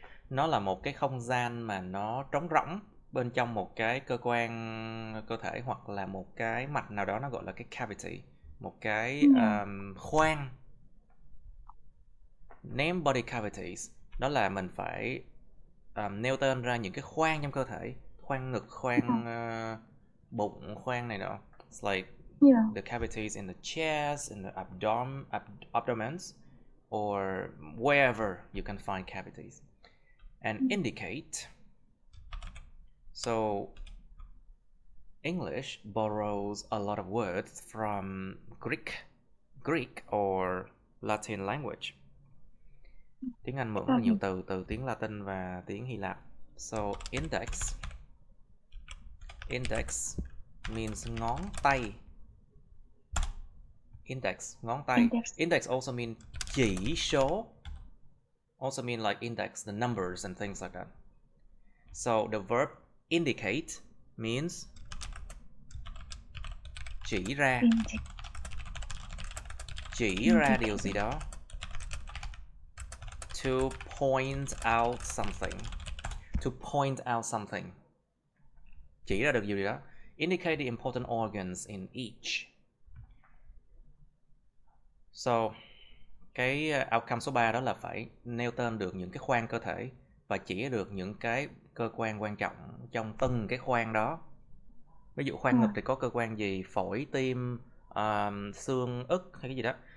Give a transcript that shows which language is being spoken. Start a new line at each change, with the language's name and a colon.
Vietnamese: Nó là một cái không gian mà nó trống rỗng bên trong một cái cơ quan cơ thể hoặc là một cái mạch nào đó, nó gọi là cái cavity, một cái khoang.
English: Name body cavities,
Vietnamese: đó là mình phải nêu tên ra những cái khoang trong cơ thể, khoang ngực, khoang bụng, khoang này nọ.
English: It's like the cavities in the chest, in the abdomens, or wherever you can find cavities. And indicate. So English borrows a lot of words from Greek or Latin language.
Vietnamese: Tiếng Anh mượn rất nhiều từ từ tiếng Latin và tiếng Hy Lạp.
English: So index means
Vietnamese: ngón tay.
English: Index,
Vietnamese: ngón tay.
English: Index also mean
Vietnamese: chỉ số.
English: Also mean like index, the numbers and things like that. So the verb indicate means
Vietnamese: chỉ ra. Chỉ ra điều gì đó.
English: To point out something. To point out something.
Vietnamese: Chỉ ra được điều gì đó.
English: Indicate the important organs in each.
Vietnamese: So, cái outcome số 3 đó là phải nêu tên được những cái khoang cơ thể và chỉ được những cái cơ quan quan trọng trong từng cái khoang đó. Ví dụ khoang ngực thì có cơ quan gì, phổi, tim, xương, ức hay cái gì đó.